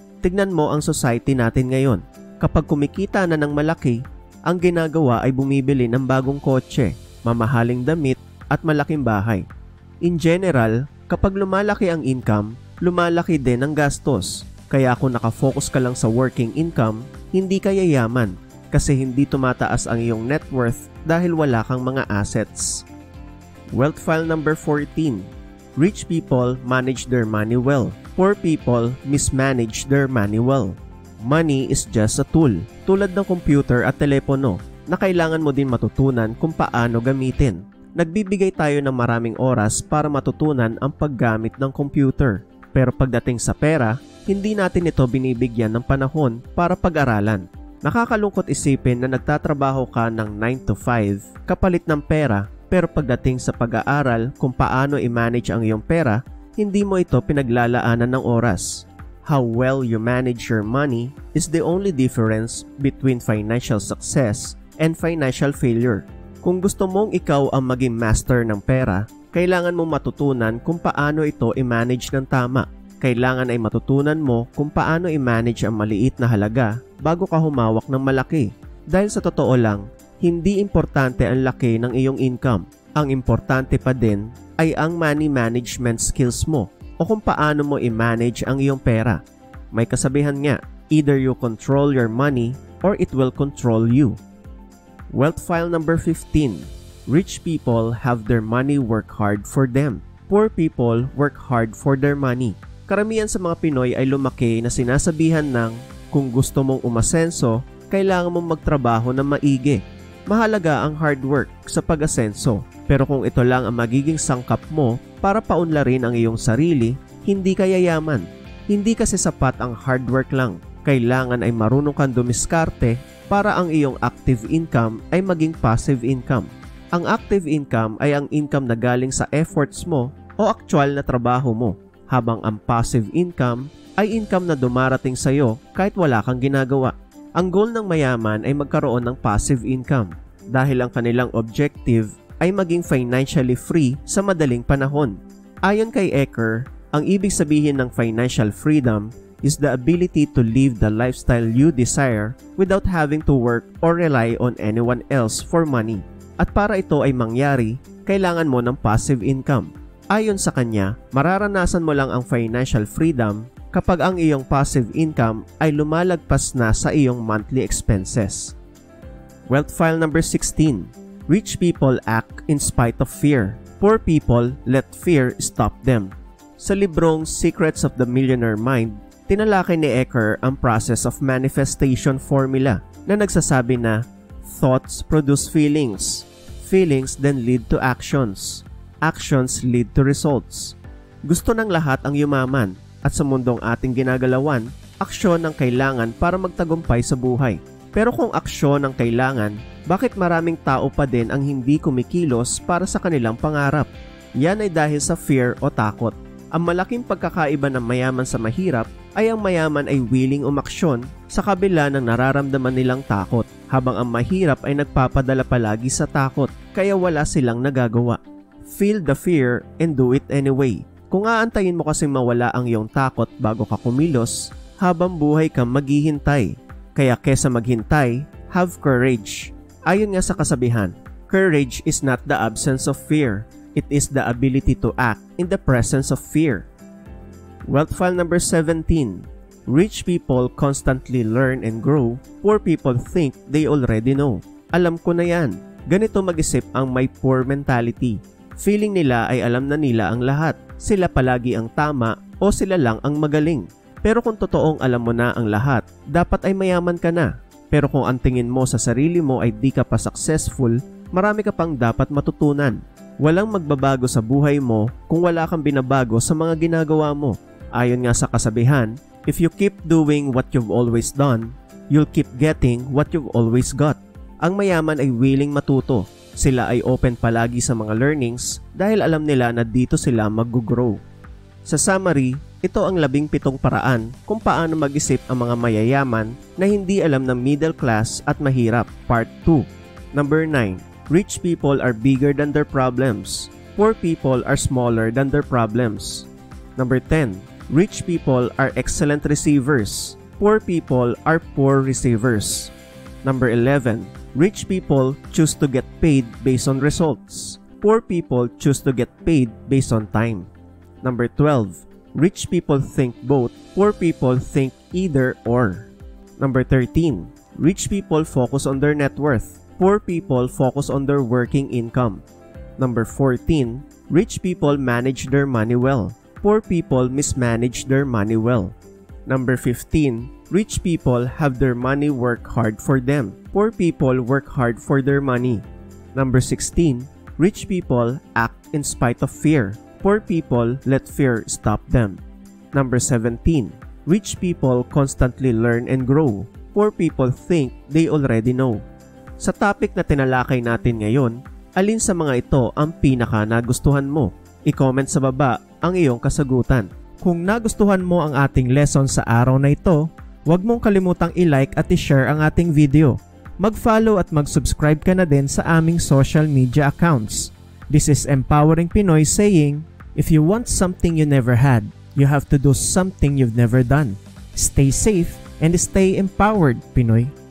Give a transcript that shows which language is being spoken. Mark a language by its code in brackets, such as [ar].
[tl] Tignan mo ang society natin ngayon. Kapag kumikita na ng malaki, ang ginagawa ay bumibili ng bagong kotse, mamahaling damit at malaking bahay. [en] In general, [tl] kapag lumalaki ang income, lumalaki din ang gastos. Kaya kung nakafocus ka lang sa working income, hindi ka yayaman kasi hindi tumataas ang iyong net worth dahil wala kang mga assets. [en] Wealth file number 14. Rich people manage their money well. Poor people mismanage their money well. Money is just a tool, [tl] tulad ng computer at telepono, na kailangan mo din matutunan kung paano gamitin. Nagbibigay tayo ng maraming oras para matutunan ang paggamit ng computer. Pero pagdating sa pera, hindi natin ito binibigyan ng panahon para pag-aralan. Nakakalungkot isipin na nagtatrabaho ka ng 9 to 5 kapalit ng pera, pero pagdating sa pag-aaral kung paano i-manage ang iyong pera, hindi mo ito pinaglalaanan ng oras. [en] How well you manage your money is the only difference between financial success and financial failure. [tl] Kung gusto mong ikaw ang maging master ng pera, kailangan mong matutunan kung paano ito i-manage ng tama. Kailangan ay matutunan mo kung paano i-manage ang maliit na halaga bago ka humawak ng malaki. Dahil sa totoo lang, hindi importante ang laki ng iyong income. Ang importante pa din ay ang money management skills mo o kung paano mo i-manage ang iyong pera. May kasabihan nga, [en] either you control your money or it will control you. Wealth file number 15. Rich people have their money work hard for them. Poor people work hard for their money. [tl] Karamihan sa mga Pinoy ay lumaki na sinasabihan ng kung gusto mong umasenso, kailangan mong magtrabaho ng maigi. Mahalaga ang hard work sa pag-asenso, pero kung ito lang ang magiging sangkap mo para paunlarin ang iyong sarili, hindi ka yayaman. Hindi kasi sapat ang hard work lang. Kailangan ay marunong kang dumiskarte para ang iyong active income ay maging passive income. Ang active income ay ang income na galing sa efforts mo o actual na trabaho mo. Habang ang passive income ay income na dumarating sa iyo kahit wala kang ginagawa. Ang goal ng mayaman ay magkaroon ng passive income dahil ang kanilang objective ay maging financially free sa madaling panahon. Ayon kay Eker, ang ibig sabihin ng [en] financial freedom is the ability to live the lifestyle you desire without having to work or rely on anyone else for money. [tl] At para ito ay mangyari, kailangan mo ng passive income. Ayon sa kanya, mararanasan mo lang ang financial freedom kapag ang iyong passive income ay lumalagpas na sa iyong monthly expenses. [en] Wealth file number 16. Rich people act in spite of fear. Poor people let fear stop them. [tl] Sa librong [en] Secrets of the Millionaire Mind, [tl] tinalakay ni Eckhart ang [en] process of manifestation formula [tl] na nagsasabi na [en] thoughts produce feelings, feelings then lead to actions, actions lead to results. [tl] Gusto ng lahat ang yumaman at sa mundong ating ginagalawan, aksyon ang kailangan para magtagumpay sa buhay. Pero kung aksyon ang kailangan, bakit maraming tao pa din ang hindi kumikilos para sa kanilang pangarap? Yan ay dahil sa fear o takot. Ang malaking pagkakaiba ng mayaman sa mahirap ay ang mayaman ay willing umaksyon sa kabila ng nararamdaman nilang takot, habang ang mahirap ay nagpapadala palagi sa takot kaya wala silang nagagawa. [en] Feel the fear and do it anyway. [tl] Kung aantayin mo kasing mawala ang iyong takot bago ka kumilos, habang buhay kang maghihintay. Kaya kesa maghintay, [en] have courage. [tl] Ayon nga sa kasabihan, [en] courage is not the absence of fear. It is the ability to act in the presence of fear. Wealth file number 17. Rich people constantly learn and grow. Poor people think they already know. [tl] Alam ko na yan. Ganito mag-isip ang may poor mentality. Feeling nila ay alam na nila ang lahat. Sila palagi ang tama o sila lang ang magaling. Pero kung totoong alam mo na ang lahat, dapat ay mayaman ka na. Pero kung ang tingin mo sa sarili mo ay di ka pa successful, marami ka pang dapat matutunan. Walang magbabago sa buhay mo kung wala kang binabago sa mga ginagawa mo. Ayon nga sa kasabihan, [en] if you keep doing what you've always done, you'll keep getting what you've always got. [tl] Ang mayaman ay willing matuto. Sila ay open palagi sa mga learnings dahil alam nila na dito sila mag-grow. Sa summary, ito ang 17 paraan kung paano mag-isip ang mga mayayaman na hindi alam ng middle class at mahirap. [en] Part 2. Number 9. Rich people are bigger than their problems. Poor people are smaller than their problems. Number 10. Rich people are excellent receivers. Poor people are poor receivers. Number 11. Rich people choose to get paid based on results. Poor people choose to get paid based on time. Number 12. Rich people think both. Poor people think either or. Number 13. Rich people focus on their net worth. Poor people focus on their working income. Number 14. Rich people manage their money well. Poor people mismanage their money well. Number 15. Rich people have their money work hard for them. Poor people work hard for their money. Number 16. Rich people act in spite of fear. Poor people let fear stop them. Number 17. Rich people constantly learn and grow. Poor people think they already know. [tl] Sa topic na tinalakay natin ngayon, alin sa mga ito ang pinaka nagustuhan mo? I-comment sa baba ang iyong kasagutan. Kung nagustuhan mo ang ating lesson sa araw na ito, huwag mong kalimutang i-like at i-share ang ating video. Mag-follow at mag-subscribe ka na din sa aming social media accounts. [en] This is Empowering Pinoy saying, if you want something you never had, you have to do something you've never done. Stay safe and stay empowered, Pinoy.